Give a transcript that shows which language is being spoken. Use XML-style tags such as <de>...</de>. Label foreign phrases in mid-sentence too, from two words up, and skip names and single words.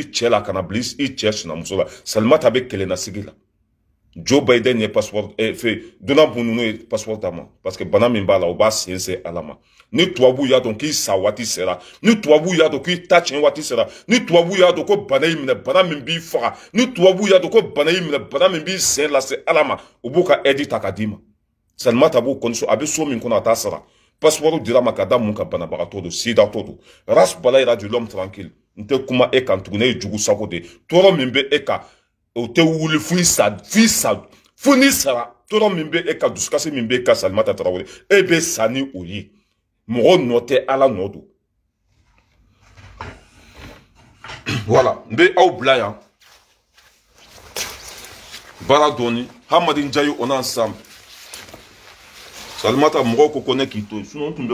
<bm>i cɛ la ka na bila i cɛ sinamuso la Salimata bɛ kɛlɛnasigi la Joe Biden ye passeport Donald Bununu ye passeport d'a ma parce que bana min b'a la o b'a sensɛn Ala ma ni tubabu y'a dɔn k'i sa waati sera ni tubabu y'a dɔn k'i ta tiɲɛ waati sera ni tubabu y'a dɔn ko bana y'i minɛ bana min b'i faga ni tubabu y'a dɔn ko bana y'i minɛ bana min b'i sen lase Ala ma u b'u ka aide ta ka d'i ma Salimata b'o kɔni a bɛ so min kɔnɔ a t'a sara passeport dira ma ka da mun ka banabagatɔ don sida tɔ don race bala ira</bm> <fr>du l'homme tranquille</fr> <bm>n tɛ kuma e kan tuguni e ye jugu sago de tɔɔrɔ min bɛ e kan o tɛ wuli fo ni sara tɔɔrɔ min bɛ e kan dusukasi min bɛ e kan Salimata Tarawele e bɛ sa ni o ye mɔgɔ nɔ tɛ Ala nɔ don voilà n bɛ aw bila yan baara dɔɔni Hamadi Njayi</bm> <fr>on ensemble</fr> <bm>Salimata mɔgɔw ko ne k'i to sinon tun bɛ</bm>